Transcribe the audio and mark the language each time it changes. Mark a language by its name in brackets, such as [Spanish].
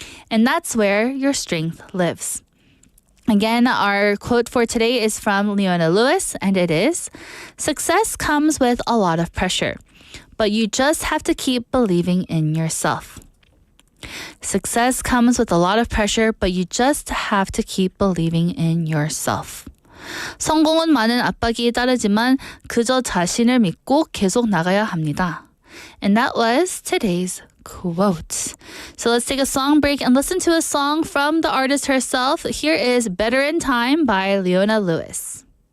[English] And that's where your strength lives. Again, our quote for today is from Leona Lewis, and it is, success comes with a lot of pressure, but you just have to keep believing in yourself. Success comes with a lot of pressure, but you just have to keep believing in yourself. [Korean] 성공은 많은 압박이 따르지만 그저 자신을 믿고 계속 나가야 합니다. [English] And that was today's quote. So let's take a song break and listen to a song from the artist herself. Here is Better in Time by Leona Lewis.